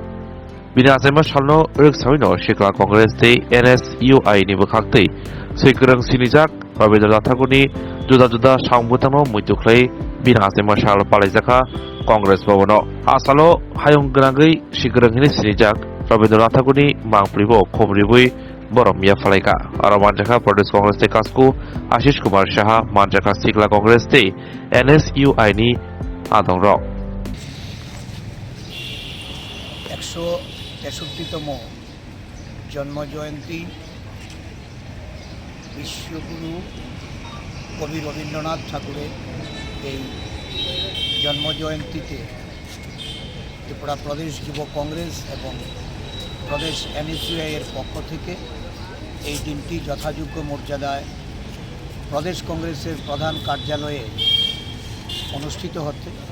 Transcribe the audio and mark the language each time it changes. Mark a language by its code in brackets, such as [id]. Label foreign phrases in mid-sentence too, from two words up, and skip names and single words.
[trp] Bini asai marshal no riksawino Shikla Congress de NSUI ni bukhakti Srigereng sirijak Rabindranath Tagore juda-juda sangbutano muituklai bini asai marshal palaijaka Congress bawono. Asalo hayong genanggui Srigereng ini sirijak Rabindranath Tagore mangpribo khomribui Boromia Falaika, Aramanjaka Pradesh Congress de Kasku, Ashish Kumar Shah, Manjaka Sikla Congress de NSUI ni Adong Rock. [bn] 163তম জন্মজয়ন্তী বিশ্বগুরু কবি রবীন্দ্রনাথ ঠাকুরের এই জন্মজয়ন্তীতে ত্রিপুরা প্রদেশ যুব কংগ্রেস এবং প্রদেশ NSUI এর পক্ষ থেকে এই দিনটি যথাযোগ্য মর্যাদায় প্রদেশ কংগ্রেসের প্রধান কার্যালয়ে অনুষ্ঠিত হচ্ছে।